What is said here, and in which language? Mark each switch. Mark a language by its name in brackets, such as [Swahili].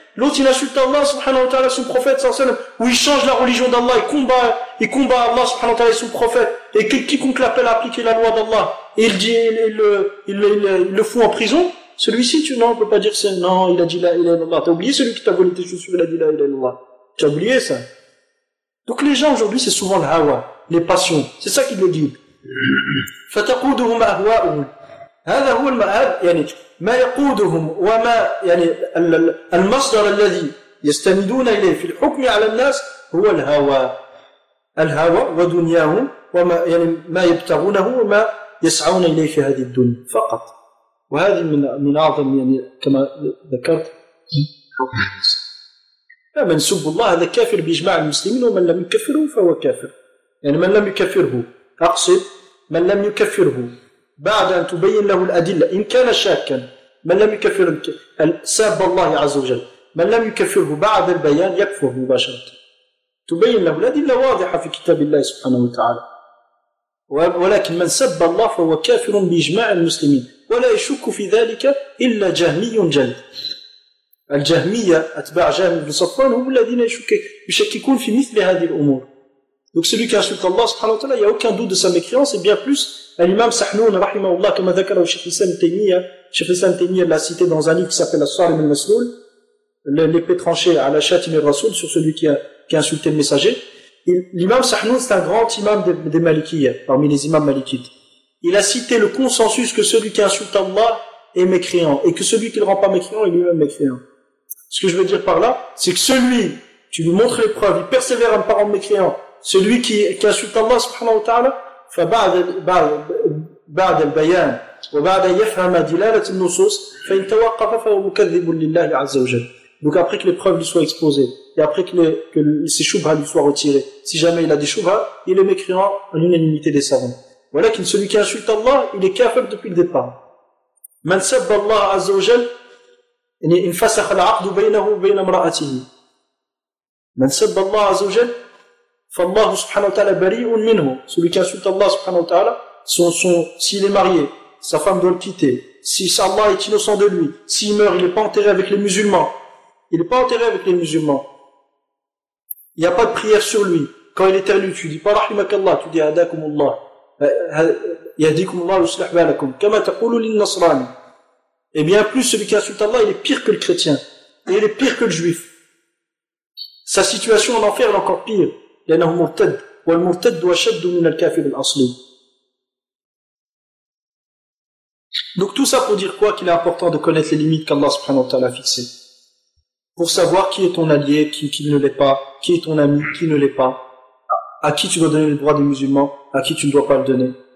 [French] L'autre, il insulte Allah subhanahu wa ta'ala et son prophète, sallallahu alayhi wa sallam, ou il change la religion d'Allah, il combat Allah subhanahu wa ta'ala et son prophète, et quiconque l'appelle à appliquer la loi d'Allah, et il le fout en prison. Celui-ci, tu, non, on peut pas dire, c'est, non, il a dit la ilaha illallah. T'as oublié celui qui t'a volé tes chaussures, il a dit la ilaha illallah. T'as oublié ça. Donc les gens aujourd'hui, c'est souvent le hawa, les passions. C'est ça qu'ils le disent. [Arabic] فتقودهم أهواؤهم هذا هو المآب يعني ما يقودهم وما يعني المصدر الذي يستندون إليه في الحكم على الناس هو الهوى الهوى ودنياهم وما يعني ما يبتغونه وما يسعون إليه في هذه الدنيا فقط وهذه من أعظم يعني كما ذكرت من سب الله هذا كافر بإجماع المسلمين ومن لم يكفره فهو كافر يعني من لم يكفره أقصد من لم يكفره بعد أن تبين له الأدلة إن كان شاكا من لم يكفر ساب الله عز وجل من لم يكفره بعد البيان يكفر مباشرة تبين له الأدلة واضحة في كتاب الله سبحانه وتعالى ولكن من سب الله فهو كافر بإجماع المسلمين ولا يشك في ذلك إلا جهمي جلد الجهمية أتباع جهم بن صفوان هم الذين يشككون في مثل هذه الأمور. [French] Donc celui qui insulte Allah subhanahu wa ta'ala, il n'y a aucun doute de sa mécréance, et bien plus, l'imam Sahnoun, rahimahullah, comme a dhakara au Cheikh Hussain Taymiyyah, Cheikh Hussain Taymiyyah l'a cité dans un livre qui s'appelle As-Sarim al-Masloul, l'épée tranchée à la châtime al-Rasoul, sur celui qui a insulté le messager. L'imam Sahnoun, c'est un grand imam des Malikiyyah, parmi les imams Malikites. Il a cité le consensus que celui qui insulte Allah est mécréant, et que celui qui ne le rend pas mécréant est lui-même mécréant. Ce que je veux dire par là, c'est que celui, tu lui montres les preuves, il persévère à ne pas rendre mécréant. Celui qui insulte Allah subhanahu wa ta'ala, [Arabic] فبعد البيان وبعد يفهم دلالة النصوص فإن توقف فهو مكذب لله عز وجل. [French] Donc après que les preuves lui soient exposées et après que ses choubhas lui soient retirées, si jamais il a des choubhas, il est mécréant à l'unanimité des savants. Voilà qu'il celui qui insulte Allah, il est kafir depuis le départ. [Arabic] من سب الله عز وجل انفسخ العقد بينه وبين امرأته. من سب الله عز وجل فالله سبحانه وتعالى بريء منه. [French] Celui qui insulte Allah [Arabic] سبحانه وتعالى, [French] s'il est marié, sa femme doit le quitter. Si Allah est innocent de lui, s'il meurt, il n'est pas enterré avec les musulmans. Il n'est pas enterré avec les musulmans. Il n'y a pas de prière sur lui. Quand il est éternu, tu dis pas [Arabic] رحمك الله, [French] tu dis [Arabic] هداكم الله. يهديكم الله ويصلح بالكم. كما تقول للنصراني. [French] Et bien plus, celui qui insulte Allah, il est pire que le chrétien. Et il est pire que le juif. Sa situation en enfer est encore pire. [Arabic] لأنه مرتد والمرتد أشد من الكافر الأصلي. [French] Donc tout ça pour dire quoi? Qu'il est important de connaître les limites qu'Allah subhanahu wa ta'ala a fixées. Pour savoir qui est ton allié, qui ne l'est pas, qui est ton ami, qui ne l'est pas, à qui tu dois donner le droit des musulmans, à qui tu ne dois pas le donner.